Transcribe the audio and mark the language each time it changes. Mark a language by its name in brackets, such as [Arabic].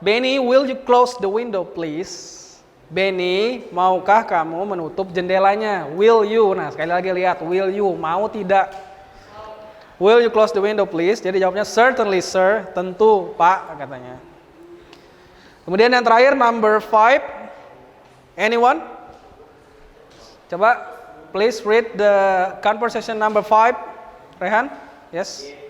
[English] Benny, will you close the window, please? [Indonesian] Benny, maukah kamu menutup jendelanya? [English] Will you? [Indonesian] Nah, sekali lagi lihat, will you? Mau tidak? [English] Will you close the window, please? [Indonesian] Jadi jawabnya [English] certainly, sir. [Indonesian] Tentu, Pak, katanya. Kemudian yang terakhir, [English] number 5. Anyone? [Indonesian] Coba, [English] please read the conversation number 5. Rehan? Yes?